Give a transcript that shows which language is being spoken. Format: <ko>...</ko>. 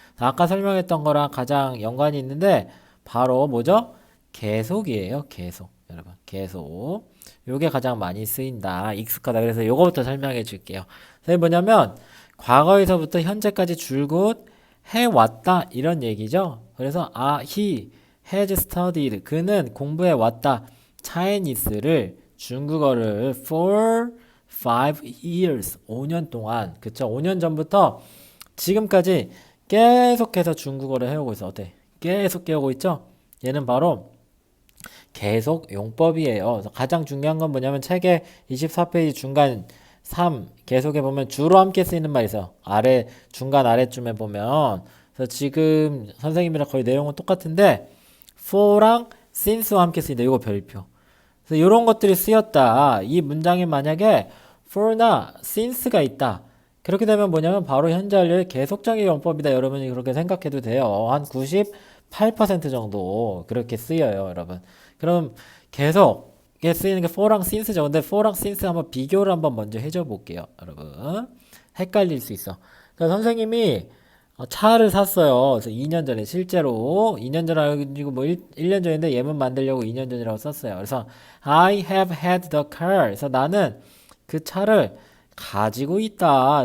<ko>아까 설명했던 거랑 가장 연관이 있는데 바로 뭐죠? 계속이에요, 계속. 여러분, 계속. 요게 가장 많이 쓰인다, 익숙하다. 그래서 요거부터 설명해 줄게요. 그게 뭐냐면 과거에서부터 현재까지 줄곧 해왔다 이런 얘기죠. 그래서</ko> <en>he has studied.</en> <ko>그는 공부해 왔다.</ko> <en>Chinese를</en> <ko>중국어를</ko> <en>for 5 years.</en> <ko>5년 동안. 그쵸? 5년 전부터 지금까지 계속해서 중국어를 해오고 있어. 어때? 계속 배우고 있죠? 얘는 바로 계속 용법이에요. 그래서 가장 중요한 건 뭐냐면 책의 24페이지 중간 3 계속해 보면 주로 함께 쓰이는 말이 있어요. 아래 중간 아래쯤에 보면 그래서 지금 선생님이랑 거의 내용은 똑같은데 for랑 since와 함께 쓰인다. 이거 별표. 그래서 이런 것들이 쓰였다. 이 문장에 만약에 for나 since가 있다. 그렇게 되면 뭐냐면 바로 현재 완료의 계속적인 용법이다. 여러분이 그렇게 생각해도 돼요. 한 98% 정도 그렇게 쓰여요, 여러분. 그럼 계속에 쓰이는 게 for랑 since죠. 근데 for랑 since 한번 비교를 한번 먼저 해줘 볼게요, 여러분. 헷갈릴 수 있어. 그러니까 선생님이 차를 샀어요. 그래서 2년 전에 실제로 2년 전 아니고 뭐 1년 전인데 예문 만들려고 2년 전이라고 썼어요. 그래서</ko> <en>I have had the car.</en> <ko>그래서 나는 그 차를 가지고 있다.</ko>